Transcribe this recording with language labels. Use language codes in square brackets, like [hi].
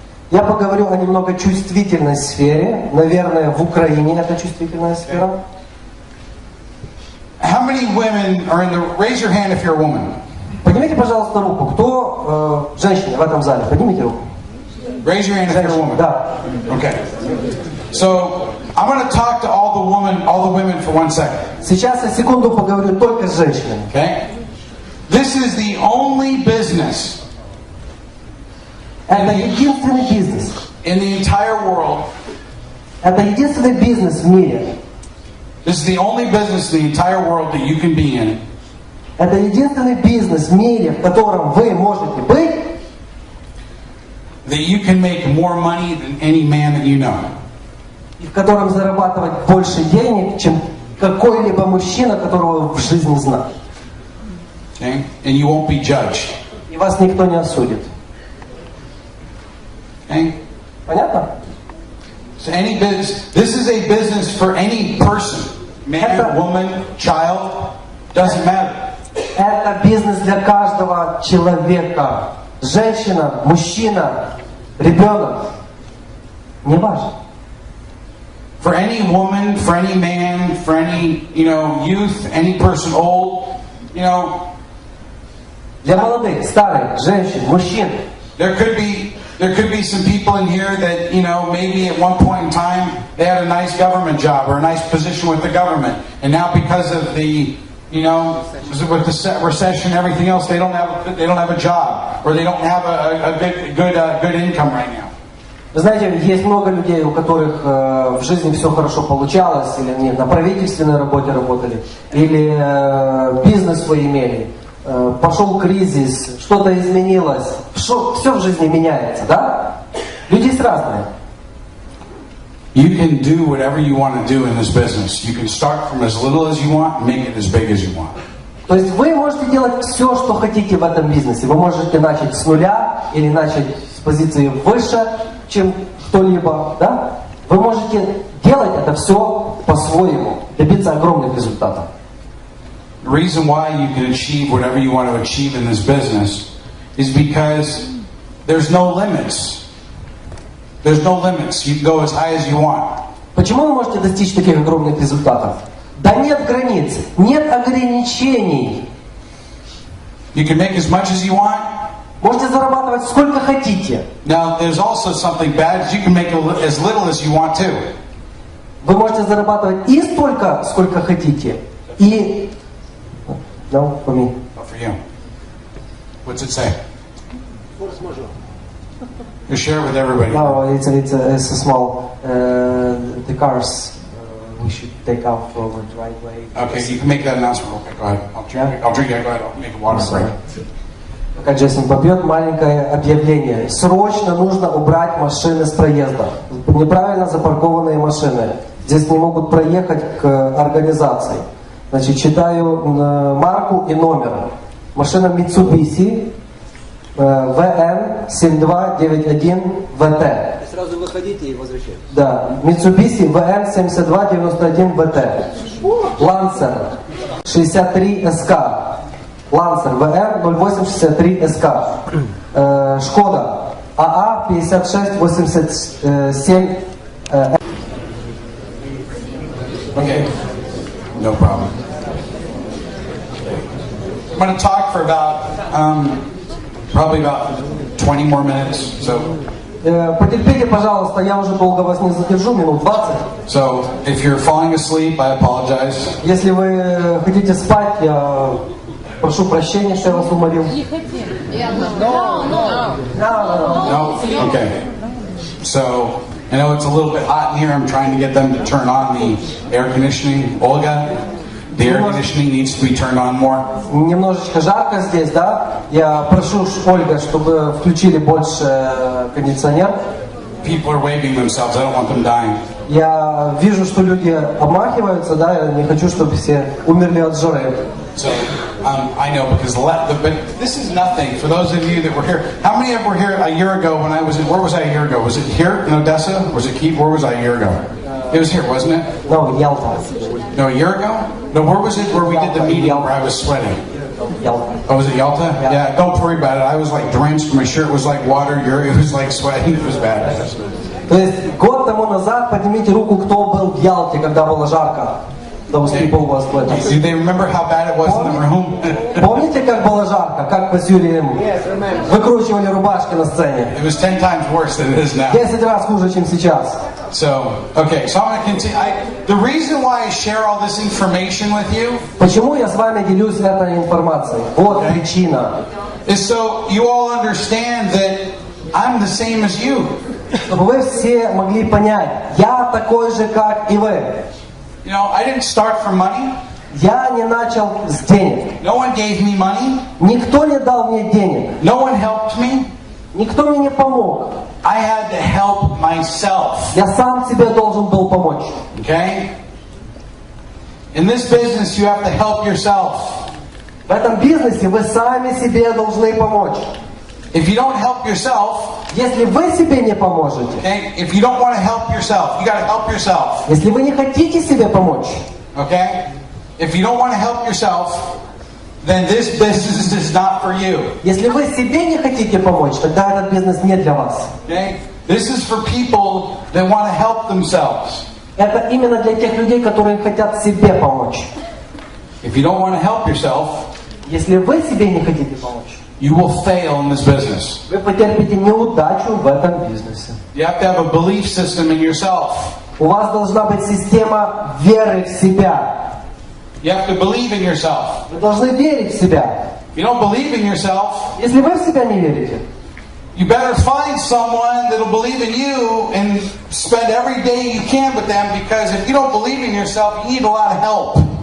[ru] Я поговорю о немного чувствительной сфере. Наверное, в Украине это чувствительная сфера. [en] How many women are in the... Raise your hand if you're a woman. [ru] Поднимите, пожалуйста, руку. Кто женщина в этом зале? Поднимите руку. [en] Raise your hand if you're a woman. [ru] Да. [en] Okay. So I'm going to talk to all the women for 1 second. [ru] Сейчас я секунду поговорю только с женщинами. [en] Okay. This is the only business. [ru] Это единственный бизнес. [en] In the entire world. [ru] Это единственный бизнес в мире. [en] This is the only business in the entire world that you can be in. [ru] Это единственный бизнес в мире, в котором вы можете быть. [en] That you can make more money than any man that you know. [ru] И в котором зарабатывать больше денег, чем какой-либо мужчина, которого вы в жизни знали. [en] Okay? And you won't be judged. [ru] И вас никто не осудит. [en] Okay? [ru] Понятно? [en] So any business, this is a business for any person, man, woman, child, doesn't matter. [ru] Это бизнес для каждого человека. Женщина, мужчина, ребенок. Не важно. [en] For any woman, for any man, for any, youth, any person old, [ru] Для молодых, старых, женщин, мужчин. [en] There could be some people in here that, maybe at one point in time they had a nice government job or a nice position with the government, and now because of the, with the recession and everything else, they don't have a job, or they don't have a good income right now. [ru] Вы знаете, есть много людей, у которых в жизни все хорошо получалось, или они на правительственной работе работали, или бизнес свой имели. Пошел кризис, что-то изменилось, все в жизни меняется, да? Люди есть разные. [en] You can do whatever you want to do in this business. You can start from as little as you want and make it as big as you want. [ru] То есть вы можете делать все, что хотите в этом бизнесе. Вы можете начать с нуля или начать с позиции выше, чем кто-либо, да? Вы можете делать это все по-своему, добиться огромных результатов. [en] The reason why you can achieve whatever you want to achieve in this business is because there's no limits. There's no limits. You can go as high as you want. [ru] Почему вы можете достичь таких огромных результатов? Да нет границ, нет ограничений. [en] You can make as much as you want. [ru] Можете зарабатывать сколько хотите. [en] Now, there's also something bad. You can make as little as you want too. [ru] Вы можете зарабатывать и столько, сколько хотите, и... [en] No, for me. Oh, for you. What's it say? You share it with everybody. No, it's a small... the cars we should take out for the driveway. Okay, you can make that announcement. Okay, go ahead. I'll drink it. Go ahead. I'll make a water break. [ru] Пока Джейсон попьет, маленькое объявление. Срочно нужно убрать машины с проезда. Неправильно запаркованные машины. Здесь не могут проехать к организации. Значит, читаю марку и номер. Машина Mitsubishi VN7291VT. Сразу выходите и возвращайтесь. Да, Mitsubishi VN7291VT. Lancer 63SK. Lancer VN 0863SK. Шкода АА 5687. [en] Okay, no problem. I'm going to talk for about, probably about 20 more minutes. So [ru] Потерпите, пожалуйста, я уже долго вас не задержу, минут 20. [en] So, if you're falling asleep, I apologize. [ru] Если вы хотите спать, я прошу прощения, что я вас уморил. Не хотим. [en] No. No? Okay. So, I know it's a little bit hot in here. I'm trying to get them to turn on the air conditioning. Olga, the air conditioning needs to be turned on more. [ru] Немножечко жарко здесь, да? Я прошу, Ольга, чтобы включили больше кондиционер. [en] People are waving themselves. I don't want them dying. [ru] Я вижу, что люди обмахиваются, да? Я не хочу, чтобы все умерли от жары. [en] So, I know because but this is nothing. For those of you that were here, how many of you were here a year ago when I was in, where was I a year ago? Was it here in Odessa? Was it Kyiv? Where was I a year ago? It was here, wasn't it? No, Ялта. No, a year ago? No, where was it where we did the meeting where I was sweating? [ru] Ялта. [en] Oh, was it Yalta? Yeah, don't worry about it. I was like drenched. My shirt was like water. It was like sweating. It was bad. [ru] То есть год тому назад поднимите руку, кто был в Ялте, когда было жарко. [en] Those people was with us. Do they remember how bad it was in the room? [ru] Помните, как было жарко? Как мы с Юрием выкручивали рубашки на сцене? [en] It was 10 times worse than it is now. [ru] 10 раз хуже, чем сейчас. [en] So, okay, so I'm going to continue. The reason why I share all this information with you [ru] Почему я с вами делюсь этой информацией? Вот причина. [en] is so you all understand that I'm the same as you. [ru] Чтобы вы все могли понять, я такой же, как и вы. [en] You know, I didn't start from money. [ru] Я не начал с денег. [en] No one gave me money. [ru] Никто не дал мне денег. [en] No one helped me. [ru] Никто мне не помог. [en] I had to help myself. [ru] Я сам себе должен был помочь. [en] Okay? In this business, you have to help yourself. [ru] В этом бизнесе вы сами себе должны помочь. [en] If you don't help yourself, [ru] Если вы себе не поможете, [en] okay, if you don't want to help yourself, you got to help yourself. [ru] если вы не хотите себе помочь, [en] Okay? If you don't want to help yourself, then this business is not for you. [ru] если вы себе не хотите помочь, тогда этот бизнес не для вас. [en] Okay? This is for people that want to help themselves. [ru] Это именно для тех людей, которые хотят себе помочь. [en] If you don't want to help yourself, [ru] Если вы себе не хотите помочь, [en] you will fail in this business. [ru] вы потерпите неудачу в этом бизнесе. [en] You have to have a belief system in yourself. [ru] У вас должна быть система веры в себя. [en] You have to believe in yourself. [ru] Вы должны верить в себя. [en] If you don't believe in yourself, [ru] Если вы в себя не верите, [en] you better find someone that'll believe in you and spend every day you can with them, because if you don't believe in yourself, you need a lot of help.